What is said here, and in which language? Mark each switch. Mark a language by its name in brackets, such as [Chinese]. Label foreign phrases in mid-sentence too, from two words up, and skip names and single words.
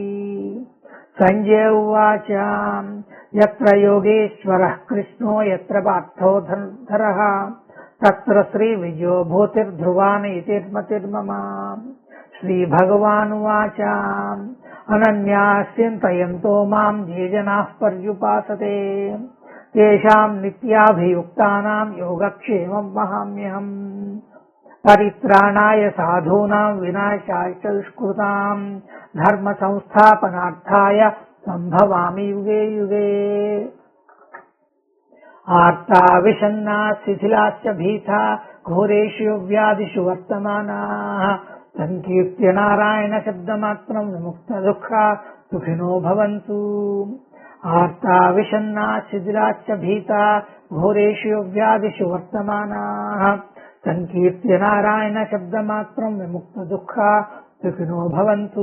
[Sanskrit] సంజయ ఉవాచ యత్ర యోగేశ్వరః కృష్ణో యత్ర పార్థో ధనుర్ధరః తత్ర శ్రీ విజయో భూతిర్ధ్రువానీతిర్మతిర్మమ. శ్రీభగవానువాచ అనన్యాస్యంతయంతో మాం ఏ జనాః పర్యుపాసతే తేషాం నిత్యాభియుక్తానాం యోగక్షేమం వహామ్యహం. పరిత్రాణాయ సాధూనాం వినాశాయ చ దుష్కృతాం ధర్మ సంస్థాపనార్థాయ సంభవామి యుగే యుగే. ఆర్తా విషన్నా శిథిలాశ్చ భీతా ఘోరేషు వ్యాధిషు వర్తమానాః సంకీర్త్య నారాయణ శబ్దమాత్రం విముక్త దుఃఖా సుఖినో భవంతు. ఆర్తా విషన్నా శిథిలాశ్చ భీతా ఘోరేషు వ్యాధిషు వర్తమానాః సంకీర్త్య నారాయణ శబ్దమాత్రం విముక్త దుఃఖా సుఖినో భవంతు.